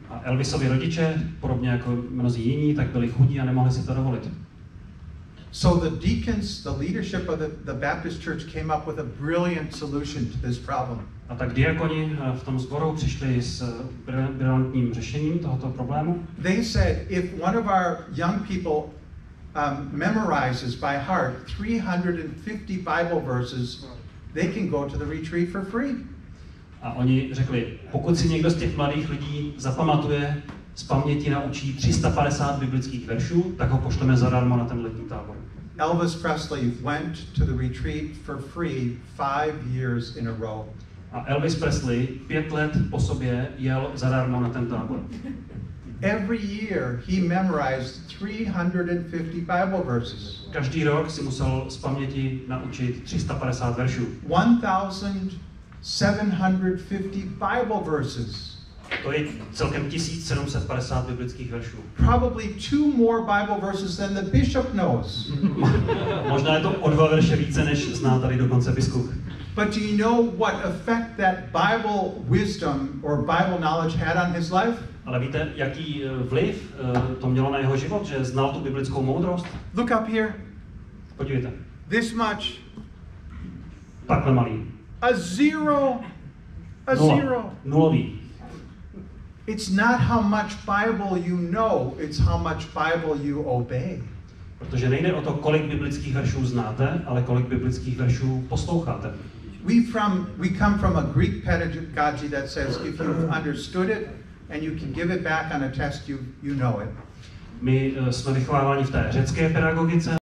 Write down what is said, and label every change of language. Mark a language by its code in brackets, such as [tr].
[cs] A Elvisovi rodiče, podobně jako mnozí jiní, tak byli chudí a nemohli si to dovolit. [en] So the deacons, the leadership of the Baptist church came up with a brilliant solution to this problem. [cs] A tak diakoni v tom sboru přišli s brilantním řešením tohoto problému. [en] They said, if one of our young people memorizes by heart 350 Bible verses, they can go to the retreat for free. [cs] A oni řekli, pokud si někdo z těch mladých lidí zapamatuje, z paměti naučí 350 biblických veršů, tak ho pošleme zadarmo na ten letní tábor. [en] Elvis Presley went to the retreat for free 5 years in a row. [cs] A Elvis Presley 5 let po sobě jel zadarmo na ten tábor. [en] Every year he memorized 350 Bible verses. [cs] Každý rok si musel z paměti naučit 350 veršů. [en] 1,750 Bible verses. [cs] To je celkem 1750 biblických veršů. [en] Probably 2 more Bible verses than the bishop knows. [cs] Možná je to o 2 verše více, než zná tady dokonce biskup. [en] But do you know what effect that Bible wisdom or Bible knowledge had on his life? [cs] Ale víte, jaký vliv to mělo na jeho život, že znal tu biblickou moudrost? [en] Look up here. [cs] Podívejte. [en] This much. [cs] Takhle malý. [en] A zero. A zero. [cs] Nulový. [en] It's not how much Bible you know, it's how much Bible you obey. [cs] Protože nejde o to, kolik biblických veršů znáte, ale kolik biblických veršů posloucháte. [en] We come from a Greek pedagogy that says if you've understood it and you can give it back on a test, you know it. [cs] My jsme vychováváni v té řecké pedagogice